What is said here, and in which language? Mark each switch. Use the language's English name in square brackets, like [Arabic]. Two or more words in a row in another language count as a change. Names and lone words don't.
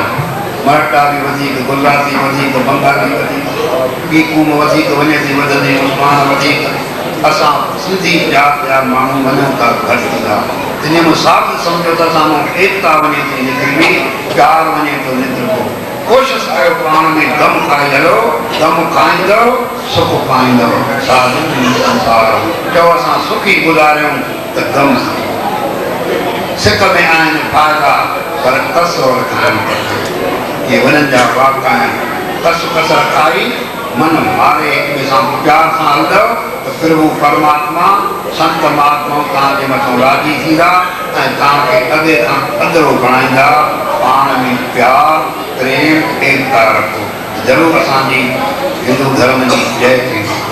[Sindhi] मराठा बि वधीक, गुजराती वधीक, बंगाली वधीक, ॿी क़ौम वधीक वञे थी वधंदी, मुस्लमान वधीक। असां सिंधी ज़ात जा माण्हू वञूं था घटि था। इन में साथ सम्झो त असां एकता वञे थी निकिरणी, प्यारु वञे थो निकिरबो। कोशिशि कयो पाण में दम खाई हलो, दम खाईंदव सुख पाईंदव। साधु संसार चओ असां सुखी गुज़ारियूं त गम सिक में आहिनि फ़ाइदा, पर कसर खाइनि पड़े। ये वञनि जा वाक़ा आहिनि। कसर खाई मन मारे हिक ॿिए सां प्यार सां हलंदव त प्रभु परमात्मा संत महात्मा तव्हांजे मथां राज़ी थींदा ऐं तव्हांखे अॻे खां अदरो बणाईंदा। पाण में प्यार प्रेम एकता रखो, ज़रूरु असांजी हिंदू धर्म जी जय थींदी।